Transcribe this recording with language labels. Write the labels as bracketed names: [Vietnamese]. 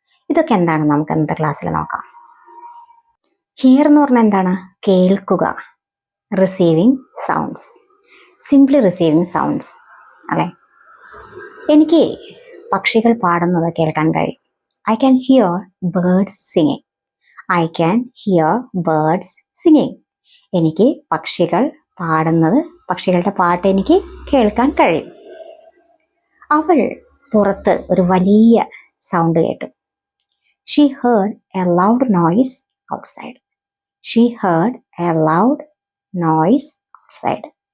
[Malayalam] ഇതൊക്കെ എന്താണ് നമുക്ക് ഇന്നത്തെ ക്ലാസ്സിൽ നോക്കാം. ഹിയർ എന്ന് പറഞ്ഞാൽ എന്താണ്? കേൾക്കുക, receiving sounds, simply receiving sounds അല്ലേ. എനിക്ക് പക്ഷികൾ പാടുന്നത് കേൾക്കാൻ കഴിയും. [English] I can hear birds singing. I can hear birds singing. [Malayalam] എനിക്ക് പക്ഷികൾ പാടുന്നത്, പക്ഷികളുടെ പാട്ട് എനിക്ക് കേൾക്കാൻ കഴിയും. അവൾ പുറത്ത് ഒരു വലിയ സൗണ്ട് കേട്ടു. [English] She heard a loud noise outside. She heard a loud noise outside.